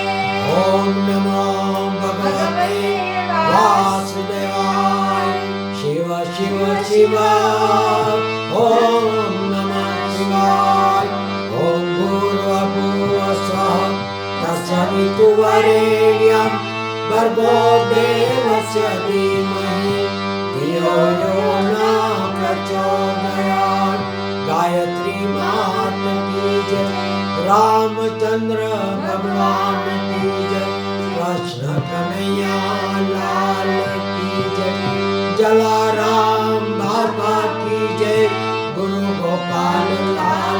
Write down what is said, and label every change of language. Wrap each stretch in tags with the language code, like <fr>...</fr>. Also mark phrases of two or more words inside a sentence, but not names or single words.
<sa>ઓમ નમો ભગવતે વાસુદેવાય શિવ શિવ શિવ ઓમ નમઃ શિવાય ઓમ ભૂર્ભુવઃ તત્સવિતુર્વરેણ્યં ભર્ગો દેવસ્ય ધીમહિ ધિયો यो न प्रचोदयात्</sa> <hi>गायत्री मात की जय रामचंद्र भगवान की जय कृष्ण कन्हैया लाल की जय जलाराम बाबा की जय गुरु गोपाल लाल</hi>